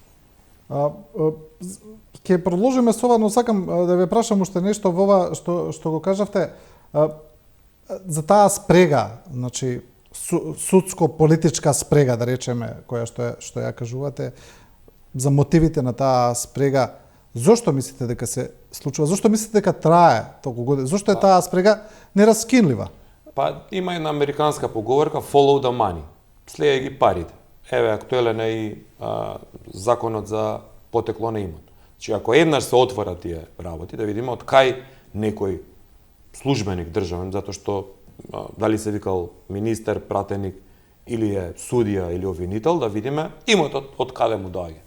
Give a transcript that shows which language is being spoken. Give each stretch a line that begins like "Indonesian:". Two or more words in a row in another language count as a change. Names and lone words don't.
Macedonian: Ќе продолжиме со ова, но сакам да ве прашам уште нешто во ова што го кажавте за таа спрега, значи судско-политичка спрега, да речеме, која што ја кажувате, за мотивите на таа спрега. Зошто мислите дека се случува? Зошто мислите дека трае толку години? Зошто е таа спрега нераскинлива? Па има една американска поговорка
English: follow the money.
Macedonian: Следеј ги парите. Еве актуелен е и законот за потекло на имот. Значи ако еднаш се отвора тие работи, да видиме од кај некој службеник државен, затоа што дали се викал министер, пратеник или е судија или обвинител, да видиме имотот од каде му доаѓа.